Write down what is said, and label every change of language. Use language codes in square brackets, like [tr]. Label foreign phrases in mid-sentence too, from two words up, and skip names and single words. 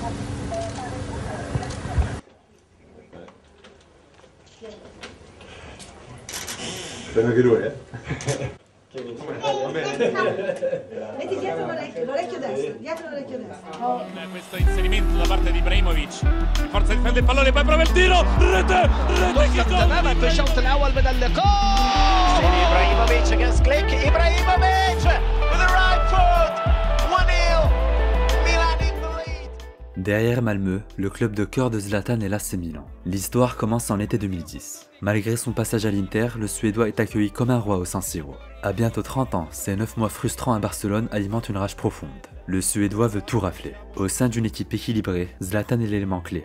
[it] Sono anche lui, Metti dietro l'orecchio destro, dietro l'orecchio destro. Questo inserimento da parte di Ibrahimovic. Forza difende il pallone, poi prova il tiro. Rete che [ar] تماما في الشوط الاول من اللقاء. [en] ابراهيموفيتش against Glick. Ibrahimovic with the right foot. 1-0. Milan in the lead. [fr] Derrière Malmö, le club de cœur de Zlatan est l'AC Milan. L'histoire commence en été 2010. Malgré son passage à l'Inter, le Suédois est accueilli comme un roi au San Siro. À bientôt 30 ans, ces 9 mois frustrants à Barcelone alimentent une rage profonde. Le Suédois veut tout rafler. Au sein d'une équipe équilibrée, Zlatan est l'élément clé.